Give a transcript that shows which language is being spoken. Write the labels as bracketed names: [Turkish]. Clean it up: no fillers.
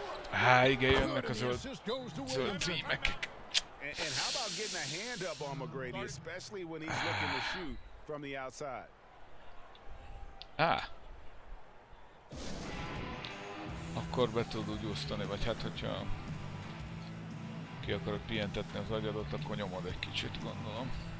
[Hungarian] Á, igen, jönnek a zöld címek. [English] And how about getting a hand up on McGrady, especially when he's looking to shoot from the outside? [Hungarian] Akkor be tud úgy osztani, vagy hát hogyha ki akarod pihentetni az agyadot, akkor nyomod egy kicsit, gondolom.